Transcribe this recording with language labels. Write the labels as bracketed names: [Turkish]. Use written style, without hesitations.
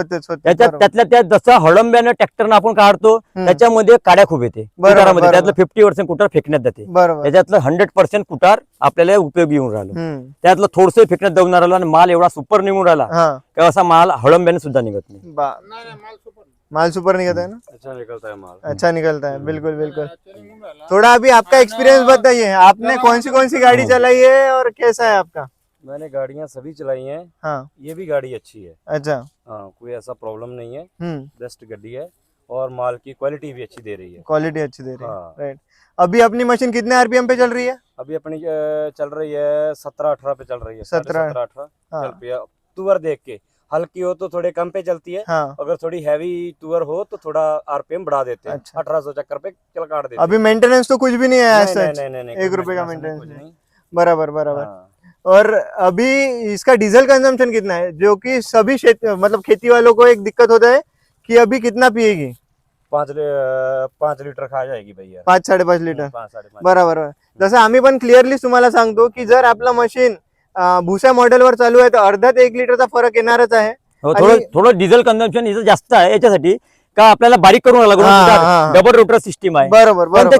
[Marathi] त्यातल्या त्यात जसं हळंब्यानं ट्रॅक्टरनं आपण काढतो त्याच्यामध्ये काड्या खूप येते कुटारामध्ये, त्यातलं 50% कुटार फेकण्यात जाते, त्याच्यातलं 100% कुटार आपल्याला उपयोगी येऊन राहिलं, त्यातलं थोडंसं फेकण्यात जाऊन राहिलं आणि माल एवढा सुपर निघून राहिला की असा माल हळंब्याने सुद्धा निघत नाही। [Hindi] माल सुपर निकलता है ना? अच्छा निकलता है माल, अच्छा निकलता है। बिल्कुल बिल्कुल। थोड़ा अभी आपका एक्सपीरियंस बताइए, आपने कौन सी गाड़ी चलाई है और कैसा है आपका? मैंने गाड़ियां सभी चलाई हैं। हाँ। ये भी गाड़ी अच्छी है। अच्छा। हाँ, कोई ऐसा प्रॉब्लम नहीं है, बेस्ट गाड़ी है और माल की क्वालिटी भी अच्छी दे रही है। क्वालिटी अच्छी दे रही है। हाँ। राइट। अभी अपनी मशीन कितने आरपीएम पे चल रही है? अभी अपनी चल रही है 17-18 पे चल रही है, 17-18 चल रही है। तुअर देख के हल्की हो तो थोड़े कम पे चलती है, अगर थोड़ी हैवी तुअर हो तो थोड़ा आरपीएम बढ़ा देते हैं। 1800 चक्कर पे चल काट देते हैं। अभी मेंटेनेंस तो कुछ भी नहीं है? नहीं, 1 रुपए का मेंटेनेंस नहीं। बराबर बराबर। और अभी इसका डीजल कंजम्पशन कितना है, जो कि सभी मतलब खेती वालों को एक दिक्कत होता है कि अभी कितना पिएगी? 5 लीटर खा जाएगी भैया, 5-5.5 लीटर। 5-5.5। [Marathi] बरोबर। जसं आम्ही पण क्लिअरली तुम्हाला सांगतो की जर आपला मशीन भुसा मॉडेलवर चालू आहे तर अर्धा ते 1 लिटरचा फरक येणारच आहे। थोडं डिझेल कंझम्पशन इथं जास्त आहे, याच्यासाठी का आपल्याला बारीक करून लागून डबल रोटर सिस्टीम आहे। बरोबर।